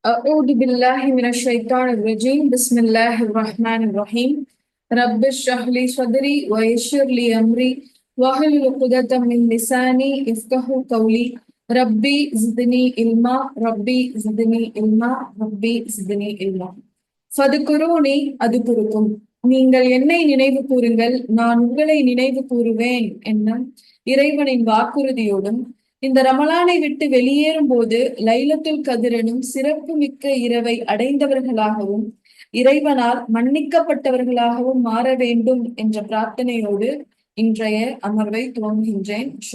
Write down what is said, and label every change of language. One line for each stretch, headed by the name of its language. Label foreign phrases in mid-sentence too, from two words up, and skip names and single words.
Arabic: أعوذ بالله من الشيطان الرجيم بسم الله الرحمن الرحيم رب اشرح لي صدري ويسر لي أمري واحلل عقدة من لساني يفقهوا قولي ربي زدني علما ربي زدني علما ربي زدني علما فاذكروني أذكركم.
Tamil: நீங்கள் என்னை நினைவு கூறுங்கள், நான் உங்களை நினைவு கூறுவேன் என்னும் இறைவனின் வாக்குறுதியோடும் இந்த ரமலானை விட்டு வெளியேறும் போது லைலத்துல் கதிரனும் சிறப்பு மிக்க இரவை அடைந்தவர்களாகவும் இறைவனால் மன்னிக்கப்பட்டவர்களாகவும் மாற வேண்டும் என்ற பிரார்த்தனையோடு இன்றைய அமர்வை துவங்குகின்றேன்.